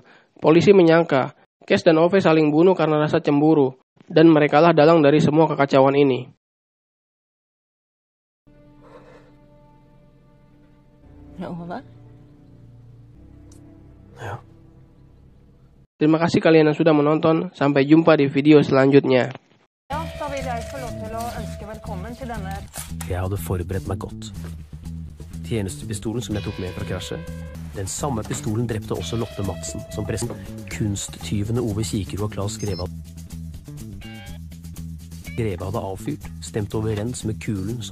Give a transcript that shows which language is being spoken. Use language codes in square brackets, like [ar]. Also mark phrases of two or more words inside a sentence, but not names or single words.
[id] Polisi menyangka Cash dan Ove saling bunuh karena rasa cemburu, dan merekalah dalang dari semua kekacauan ini. [no] Ove? Ja. [id] Terima kasih kalian yang sudah menonton. Sampai jumpa di video selanjutnya. [no] Ja, da vil jeg få lov til å ønske velkommen til denne. Jeg hadde forberedt meg godt. Tjenestepistolen som jeg tok med fra krasjet. Den samme pistolen drepte også Lotte Madsen, som kunsttyvene Ove Kikerud og Claes Greve hadde avfyrt, stemt overens med kulen som